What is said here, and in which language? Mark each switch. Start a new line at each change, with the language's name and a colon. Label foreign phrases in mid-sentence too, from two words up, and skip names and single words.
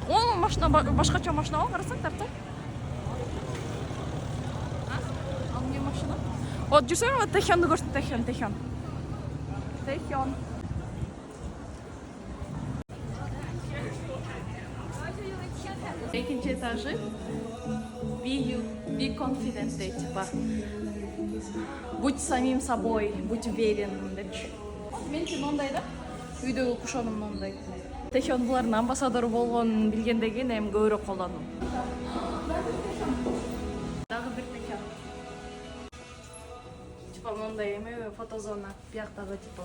Kyrgyz: О, машина башкача машина го, карасаң, тартсаң. Ал эмне машина? Вот жүрсөң, вот Тэхёнду көрсөт, Тэхён. Экинчи этажы.
English: Be confident,
Russian: типа. Будь самим собой, будь уверен,
Kyrgyz: депчи. Менчи мондай да. Үйдөгү кушонум мондай. Тэхён булардын амбассадору болгонун билгенден кийин эми көбүрөөк колдондум. Дагы бир Тэхён. Типа мондай эме фотозона, бияктагы типа.